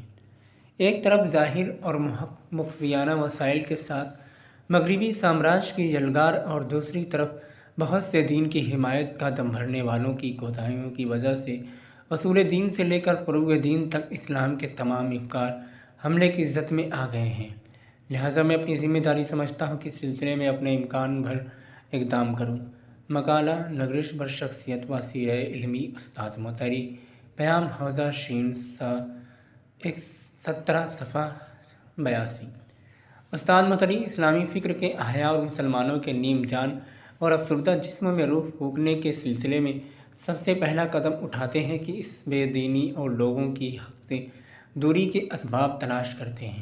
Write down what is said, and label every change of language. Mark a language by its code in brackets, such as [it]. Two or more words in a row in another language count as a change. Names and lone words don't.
[ur] ایک طرف ظاہر اور مخفیانہ وسائل کے ساتھ مغربی سامراج کی یلغار اور دوسری طرف بہت سے دین کی حمایت کا دم بھرنے والوں کی کوتاہیوں کی وجہ سے اصول دین سے لے کر فروغ دین تک اسلام کے تمام افکار حملے کی زد میں آ گئے ہیں۔ لہٰذا میں اپنی ذمہ داری سمجھتا ہوں کہ اس سلسلے میں اپنے امکان بھر اقدام کروں۔ [fa] مقالہ نگرش بر شخصیت و سیرہ علمی استاد مطہری، پیام حوزہ شین 17 صفحہ 82۔ [ur] استاد مطہری اسلامی فکر کے احیاء اور مسلمانوں کے نیم جان اور افسردہ جسموں میں روح پھونکنے کے سلسلے میں سب سے پہلا قدم اٹھاتے ہیں کہ اس بے دینی اور لوگوں کی حق سے دوری کے اسباب تلاش کرتے ہیں۔